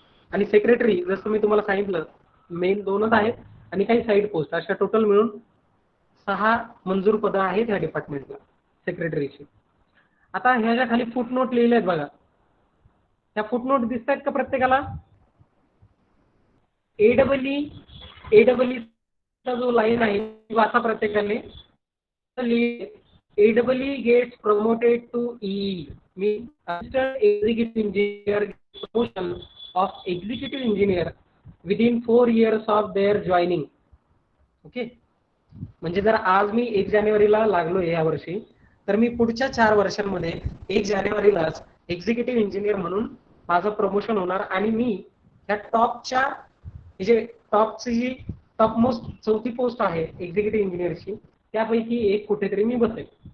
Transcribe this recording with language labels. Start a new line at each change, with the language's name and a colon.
Marathi: आणि सेक्रेटरी जसं मी तुम्हाला सांगितलं मेन 2च आहेत आणि काही साईड पोस्ट, अशा टोटल मिळून 6 मंजूर पदं आहेत ह्या डिपार्टमेंटला सेक्रेटरीची. आता ह्या ज्या खाली फुटनोट लिहिले आहेत बघा, त्या फुटनोट दिसत आहेत का प्रत्येकाला? AEE चा जो लाईन आहे वाचा प्रत्येकाने.
English: AEE gets promoted to EE means assistant executive engineer promotion of executive engineer within 4 years of their joining.
Marathi: Okay, म्हणजे जर आज मी 1 जानेवारीला लागलो या वर्षी, तर मी पुढच्या 4 वर्षांमध्ये 1 जानेवारीलाच एक्झिक्युटिव्ह इंजिनियर म्हणून माझं प्रमोशन होणार आणि मी ह्या टॉपच्या जे टॉपची जी टॉपमोस्ट 4थी पोस्ट आहे एक्झिक्युटिव्ह इंजिनियरची, त्यापैकी एक कुठेतरी मी बसेल.